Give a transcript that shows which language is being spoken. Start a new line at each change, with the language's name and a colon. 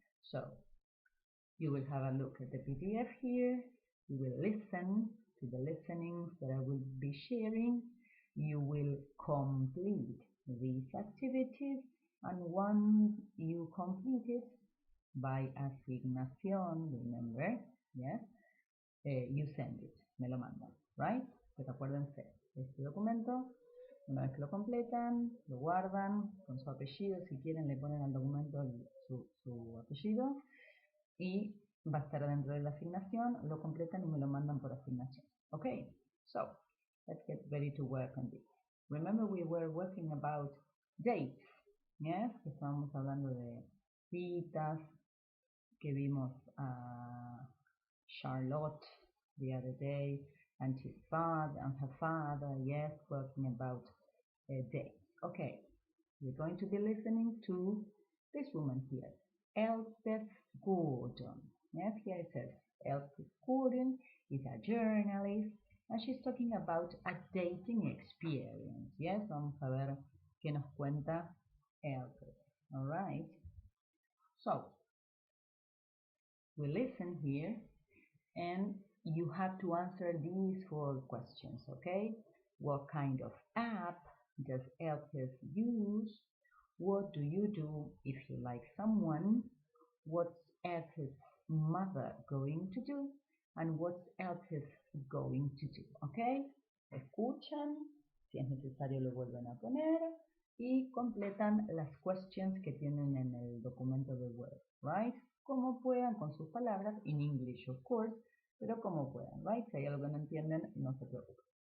English: So you will have a look at the PDF here, you will listen to the listenings that I will be sharing, you will complete these activities, and once you complete it by asignación, remember, yes, you send it,
Spanish: me lo mandan,
English: right?
Spanish: Pues acuérdense, este documento, una vez que lo completan, lo guardan con su apellido, si quieren le ponen al documento su apellido y va a estar dentro de la asignación, lo completan y me lo mandan por asignación.
English: Okay, so let's get ready to work on this. Remember we were working about dates, yes?
Spanish: Estábamos hablando de citas, que vimos a Charlotte
English: the other day and his father and her father, yes, working about dates. Okay, we're going to be listening to this woman here, Elspeth Gordon. Yes, here it says Elspeth Gordon is a journalist and she's talking about a dating experience.
Spanish: Yes, vamos a ver qué nos cuenta Elspeth.
English: All right. So, we listen here and you have to answer these 4 questions, okay? What kind of app does Elspeth use? What do you do if you like someone? What's Elspeth's mother going to do? And what's Elspeth going to do? Okay?
Spanish: Escuchan, si es necesario lo vuelven a poner y completan las questions que tienen en el documento de Word, right? Como puedan con sus palabras,
English: in English of course,
Spanish: pero como puedan, right? Si hay algo que no entienden, no se preocupen.